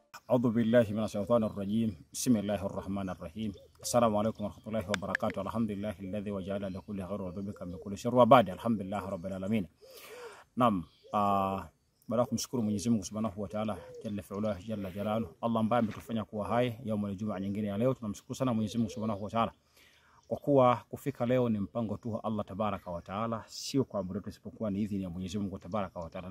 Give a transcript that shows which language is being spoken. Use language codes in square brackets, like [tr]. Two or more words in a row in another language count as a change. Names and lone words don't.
[ar] أعوذ بالله من الشيطان الرجيم. بسم الله الرحمن الرحيم. السلام عليكم ورحمة الله وبركاته. الحمد لله الذي وجعل لكل خير وذبك من كل شر وبعد الحمد لله رب العالمين. [sw] Naam, baada kumshukuru Mwenyezi Mungu [ar] سبحانه وتعالى جل فعاله جل جلاله, [sw] Allah ambaye ametufanya kuwa hai [ar] يوم الجمعة [sw] nyingine ya leo. Tunamshukuru sana Mwenyezi Mungu [ar] سبحانه وتعالى [sw] kwa kuwa kufika leo ni mpango tu wa [ar] الله تبارك وتعالى, [sw] sio kwa amri yetu isipokuwa ni idhini ya Mwenyezi Mungu [ar] تبارك وتعالى.